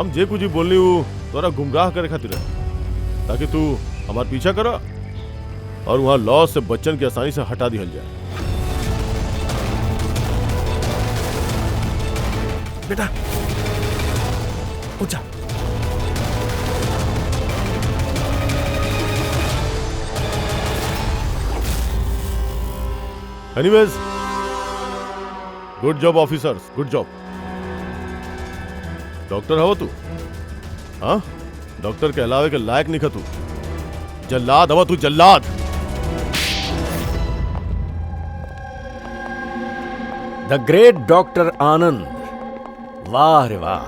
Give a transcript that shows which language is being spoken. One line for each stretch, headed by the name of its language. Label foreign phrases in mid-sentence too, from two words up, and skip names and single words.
Bhojpuri: हम जे कुछ ही बोलनी हूँ तोरा गुमराह करे खातिर है, ताकि तू हमार पीछा करा और वहां लॉस से बच्चन की आसानी से हटा दिया जाए। बेटा उठा।
English: Anyways, good job officers, good job.
Bhojpuri: डॉक्टर हो तू? हाँ, डॉक्टर के अलावे के लायक नहीं तू। जल्लाद हवा तू, जल्लाद।
English: The great Doctor Anand.
Bhojpuri: वाह रे वाह।